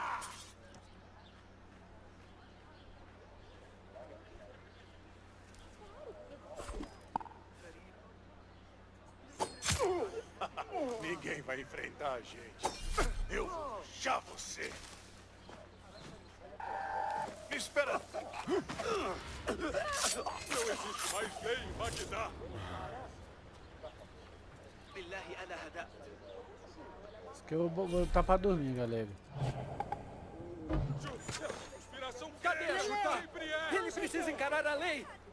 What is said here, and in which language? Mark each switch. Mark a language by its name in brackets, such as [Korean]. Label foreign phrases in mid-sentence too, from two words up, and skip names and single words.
[Portuguese] Ninguém vai enfrentar a gente. Eu vou puxar você. Espera! Não existe mais lei em Bagdá. [Arabic] بالله أنا هذا. [Portuguese] Isso que eu vou botar pra dormir, galera. Inspiração. Cadê a ajuda? Ele precisa encarar a lei!